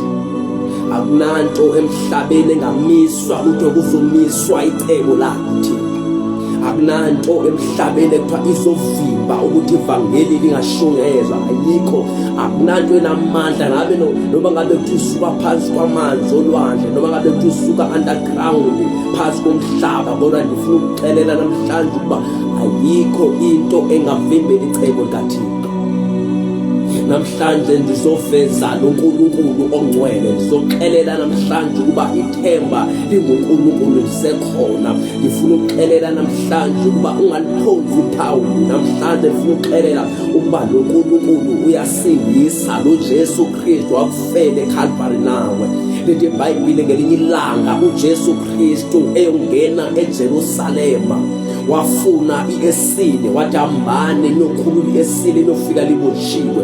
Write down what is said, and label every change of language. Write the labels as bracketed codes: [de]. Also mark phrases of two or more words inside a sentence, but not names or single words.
[zu] Akunanto emhlabeni engamiswa ukuthi kuzomiswa icebo lakuThixo. Akunanto emhlabeni ekuthiwa izovimba ukuthi ivangeli lingashungezwa, ayikho. Akunanto enamandla noma ngabe kuthi usuka phansi kwamanzi olwandle, noma ngabe kuthi usuka underground phansi komhlaba, [xh] kodwa ndifuna ukuxelela namhlanje ukuba ayikho into engavimbela icebo likaThixo. Namhlanje ndizoveza loNkulunkulu ongcwele, ndizoxelela namhlanje ukuba ithemba linguNkulunkulu lisekhona. Ndifuna ukuxelela namhlanje ukuba ungaliphonzi ithawuli. Namhlanje ndifuna ukuxelela ukuba loNkulunkulu uyasindisa, lo Jesu Kristu wakufela eCalvary nawe. Lithi iBhayibheli ngelinye ilanga uJesu Kristu eyongena eJerusalema, wafuna iesile, wathi hambani nokhulula iesile nofika libotshiwe.